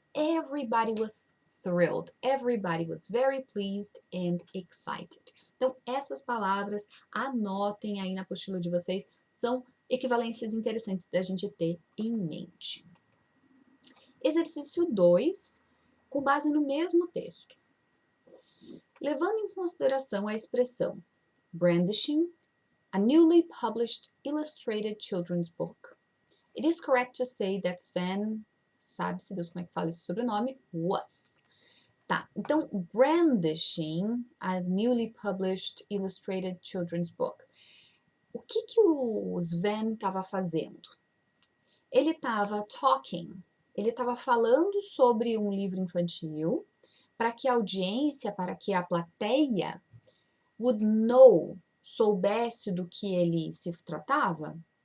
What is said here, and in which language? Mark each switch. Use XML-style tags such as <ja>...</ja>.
<en>Everybody was thrilled. Everybody was very pleased and excited.</en> <pt>Então, essas palavras, anotem aí na apostila de vocês, são equivalências interessantes da gente ter em mente. Exercício 2, com base no mesmo texto.</pt> <en>Levando em consideração a expressão brandishing a newly published illustrated children's book, it is correct to say that Sven, sabe-se Deus como é que fala esse sobrenome, was. Tá, então brandishing a newly published illustrated children's book.</en> <pt>O que o Sven estava fazendo? Ele estava talking, ele estava falando sobre um livro infantil para que a audiência, para que a plateia would know, soubesse do que ele se tratava?</pt>